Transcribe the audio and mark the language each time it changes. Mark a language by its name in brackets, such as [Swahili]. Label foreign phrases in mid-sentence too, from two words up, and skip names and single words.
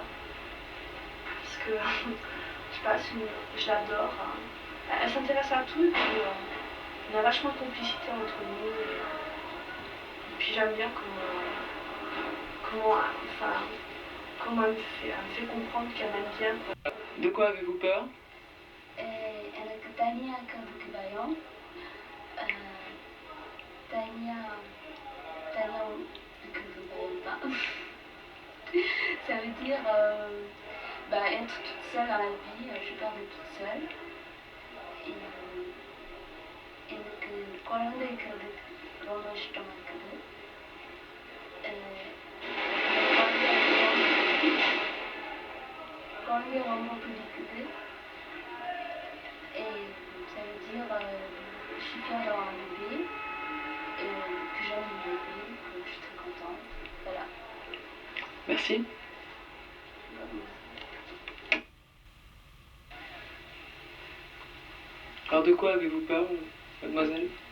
[French] Parce que, je sais pas, je l'adore. Elle s'intéresse à tout, et puis il y a vachement de complicité entre nous. Et puis j'aime bien comment elle me fait comprendre qu'elle m'aime bien. Quoi. De quoi avez-vous peur? [Tamil] எனக்கு தனியா இருக்கிறதுக்கு பயம் தனியா இருக்கிறதுக்கு பயம் தான். [French] Ça veut dire être toute seule dans la vie, j'ai peur d'être toute seule. [Tamil] எனக்கு குழந்தை இருக்கிறதுக்கு ரொம்ப இஷ்டமா இருக்குது. குழந்தை ரொம்ப பிடிக்குது. [French] Et ça veut dire je suis fière d'avoir un bébé, que j'aime mon bébé, que je suis très contente. Voilà. Merci. Alors de quoi avez-vous peur, mademoiselle?